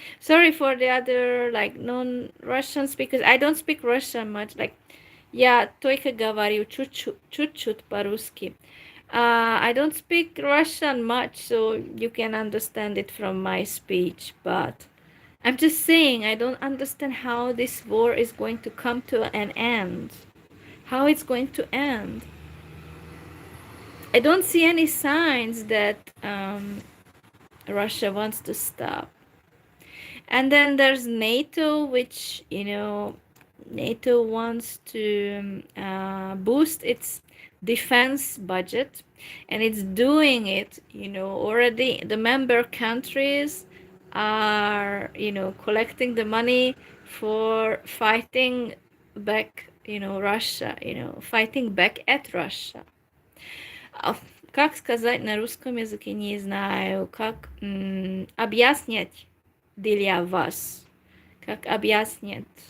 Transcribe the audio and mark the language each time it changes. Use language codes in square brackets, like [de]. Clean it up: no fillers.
[en] Sorry for the other like non-Russian speakers. I don't speak Russian much. Like, [ru] я только говорю чуть-чуть по-русски. [en] I don't speak Russian much, so you can understand it from my speech. But I'm just saying, I don't understand how this war is going to come to an end. How it's going to end. I don't see any signs that Russia wants to stop. And then there's NATO, which, NATO wants to boost its defense budget, and it's doing it, already. The member countries are, collecting the money for fighting back, Russia, fighting back at Russia. [ru] Как сказать на русском языке, не знаю, как объяснять для вас, как объяснять.